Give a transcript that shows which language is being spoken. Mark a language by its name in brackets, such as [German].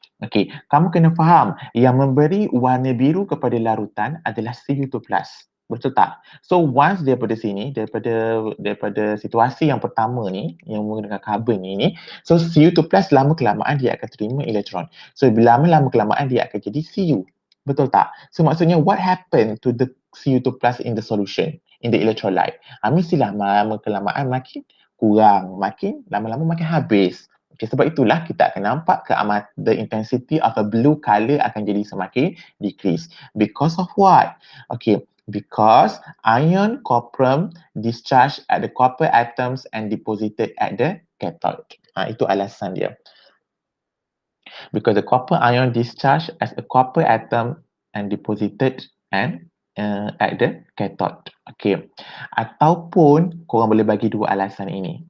[Malay] Okey, kamu kena faham yang memberi warna biru kepada larutan adalah Cu2 plus. Betul tak? So once daripada sini, daripada situasi yang pertama ni, yang menggunakan karbon ni, so Cu2 plus lama kelamaan dia akan terima elektron. So lama kelamaan dia akan jadi Cu. Betul tak? [English] So [Malay] maksudnya [English] what happened to the Cu2 plus in the solution, in the electrolyte? [Malay] Mestilah lama kelamaan makin kurang, makin lama-lama makin habis. [English] Okay, [Malay] sebab itulah kita akan nampak [English] the intensity of a blue color [Malay] akan jadi semakin [English] decrease. Because of what? Okay, because ion copper discharged at the copper atoms and deposited at the cathode. [Malay] Itu alasan dia. [English] Because the copper ion discharged as a copper atom and deposited at the cathode. Okay. [Malay] Ataupun korang boleh bagi dua alasan ini.